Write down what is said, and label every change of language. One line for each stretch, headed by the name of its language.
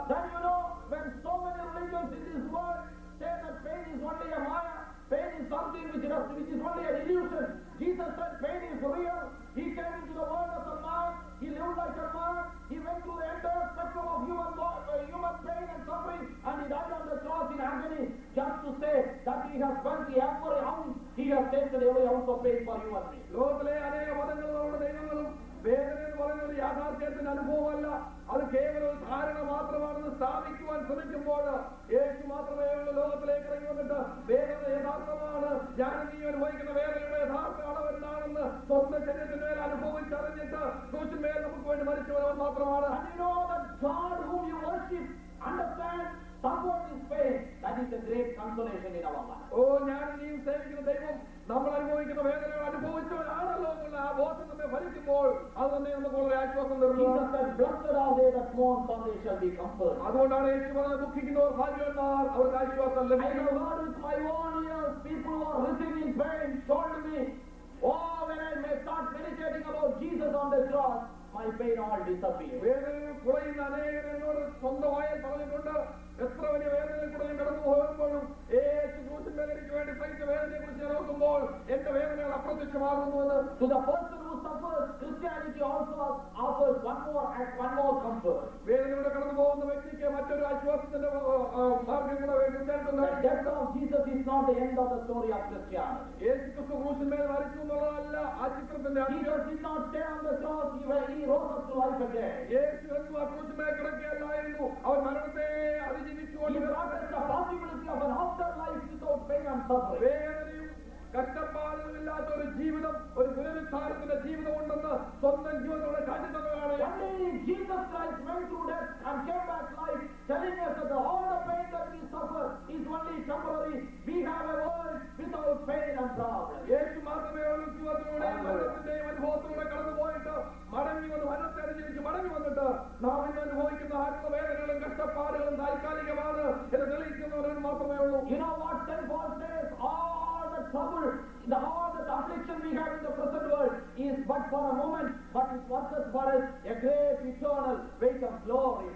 English: Then you know, when so many religions in this world say that pain is only a maya, pain is something which is only an illusion. Jesus said pain is real. He came into the world as a man. He lived like a man. He went through the entire spectrum of human pain and suffering, and he died on the cross in agony, just to say that he has spent every ounce. He has tasted every ounce of pain for you and me.
Malayalam: ലോകത്തിലെ അനേക മതങ്ങളുടെ ദൈവങ്ങളും വേദന എന്ന് പറയുന്ന ഒരു യാഥാർത്ഥ്യത്തിന്റെ അനുഭവമല്ല, അത് കേവലം ഒരു ധാരണ മാത്രമാണെന്ന് സ്ഥാപിക്കുവാൻ ശ്രമിക്കുമ്പോൾ യേശു മാത്രമേ ഉള്ളൂ ലോകത്തിലേക്ക് ഇറങ്ങി വന്നിട്ട് വേദന യഥാർത്ഥമാണ്, ഞാൻ നീ അനുഭവിക്കുന്ന വേദനയുടെ യഥാർത്ഥ അളവ് എന്താണെന്ന് സ്വന്തം ശരീരത്തിന് മേൽ അനുഭവിച്ചറിഞ്ഞിട്ട് ക്രൂശിന്മേൽ നമുക്ക് വേണ്ടി മരിച്ചവരവൻ മാത്രമാണ്.
English: And you know that God whom you worship, understand, suffered this pain. That is the great consolation in our life.
Malayalam: ഓ ഞാൻ നീയും സേവിക്കുന്ന ദൈവം നമ്മൾ അനുഭവിക്കുന്ന വേദനകൾ അനുഭവിച്ചവരാണല്ലോ എന്നുള്ള ആ ബോധം നമ്മെ ഭരിക്കുമ്പോൾ അത് തന്നെ നമുക്ക് വളരെ ആശ്വാസം തരുന്നു.
English: Jesus said, blessed are they that mourn, for they shall be comforted.
Malayalam: അതുകൊണ്ടാണ് യേശു പറഞ്ഞത്, ദുഃഖിക്കുന്നവർ ഭാഗ്യവാന്മാർ, അവർക്ക് ആശ്വാസം
English: I
Malayalam: ലഭിക്കും.
English: have heard with my own ears people who are writhing in pain told me, oh, when I may start meditating about Jesus on the cross, my pain all disappears.
Malayalam: വേദനയിൽ കുറയുന്ന അനേകർ എന്നോട് സ്വന്തമായി പറഞ്ഞിട്ടുണ്ട്, എത്ര വലിയ വേദനയിൽ കൂടെ ഞാൻ കടന്നു പോകുമ്പോഴും യേശു ക്രൂശിന്മേൽ എനിക്ക് വേണ്ടി സഹിച്ച വേദനയെ കുറിച്ച് ഞാൻ ഓർക്കുമ്പോൾ എന്റെ വേദനകൾ അപ്രത്യക്ഷമാകുന്നുവെന്ന്.
English: To the person who suffers, Christianity also offers one more comfort.
Malayalam: വേദനയുടെ കടന്നു പോകുന്ന വ്യക്തിക്ക് മറ്റൊരു ആശ്വാസത്തിന്റെ മാർഗം കൂടെ
English: The death of Jesus is not the end of the story of Christianity.
Malayalam: യേശു ക്രിസ്തു ക്രൂശിന്മേൽ മരിച്ചു എന്നുള്ളതല്ല ആ ചിത്രത്തിന്റെ
English: Jesus did not stay on the cross, he rose up to life again.
Malayalam: യേശു എന്നും ആ ക്രൂശിന്മേൽ കിടക്കുകയല്ലായിരുന്നു, അവൻ മരണത്തെ
English: He
Malayalam: അതിജീവിച്ചുകൊണ്ട്
English: brought us the possibility of an afterlife without pain and suffering.
Malayalam: വേദനയും കഷ്ടപ്പാടുകളില്ലാത്ത ഒരു ജീവിതം, ഒരു പുനരുദ്ധാരത്തിന്റെ ജീവിതം ഉണ്ടെന്ന് സ്വന്തം ജീവിതത്തോടെ കാട്ടിത്തന്നതാണ്.
English: Only Jesus Christ went through death and came back life, telling us that all the pain that we suffer is only temporary. We have a world without pain and problems.
Malayalam: യേശു മാത്രമേ ഉള്ളൂ ജീവിതത്തിലൂടെയും മരണത്തിന്റെയും അനുഭവത്തിലൂടെ കടന്നുപോയിട്ട് മടങ്ങി വന്ന് മരണത്തെ അതിജീവിച്ച് മടങ്ങി വന്നിട്ട് നാം ഇന്ന് അനുഭവിക്കുന്ന ആരുടെ വേദനകളും കഷ്ടപ്പാടുകളും താൽക്കാലികമാണ് എന്ന് തെളിയിക്കുന്നവരും മാത്രമേ ഉള്ളൂ.
English: You know what St. Paul says? All the trouble, all the affliction we have in the present world is but for a moment, but it worketh for us a great eternal weight of glory.